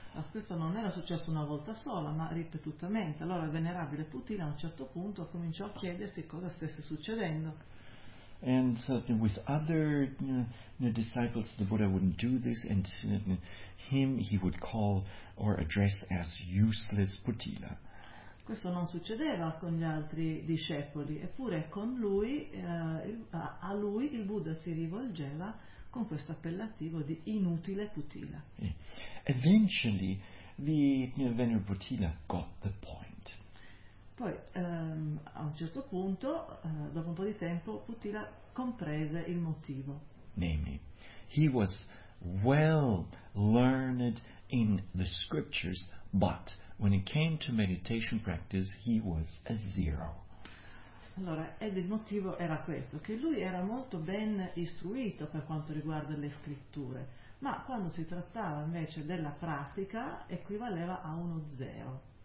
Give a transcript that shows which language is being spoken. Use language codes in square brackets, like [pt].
[it] Questo non era successo una volta sola, ma ripetutamente. Allora il Venerabile Putila a un certo punto cominciò a chiedersi cosa stesse succedendo. [en] And so with other disciples the Buddha wouldn't do this, and him he would call or address as useless Putila. [it] Questo non succedeva con gli altri discepoli, eppure con lui, a lui il Buddha si rivolgeva con questo appellativo di inutile putila. [en] Eventually, the venerable putila got the point. [it] Poi, a un certo punto, dopo un po' di tempo, Putila comprese il motivo. [en] Namely, he was well learned in the scriptures, but when it came to meditation practice, he was a zero. [it] Allora, ed il motivo era questo, che lui era molto ben istruito per quanto riguarda le scritture, ma quando si trattava invece della pratica, equivaleva a uno zero.